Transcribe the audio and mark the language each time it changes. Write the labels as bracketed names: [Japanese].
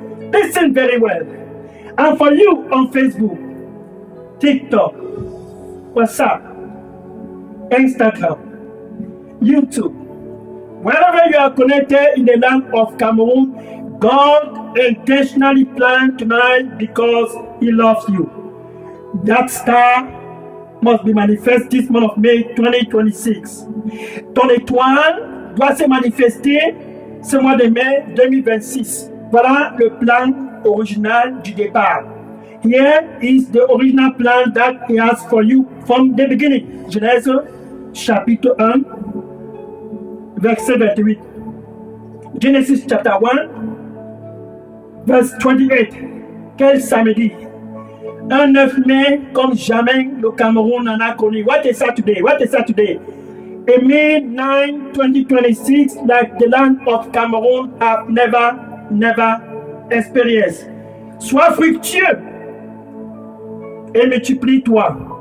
[English] Listen very well. And for you on Facebook, TikTok, WhatsApp, Instagram, YouTube. Wherever you are connected in the land of Cameroon, God intentionally planned tonight because He loves you. That star must be manifest this month of May 2026. [French] Ton étoile doit se manifester ce mois de mai 2026. Voilà le plan original du départ. [English] Here is the original plan that He has for you from the beginning. [French] Genèse chapitre 1. Verset 28. [English] Genesis chapter 1, verse 28. [French] Quel samedi! Un 9 mai comme jamais le Cameroun n'en a connu. [English] What a Saturday! What a Saturday! A May 9, 2026, like the land of Cameroon have never experienced. [French] Sois fructueux et multiplie-toi.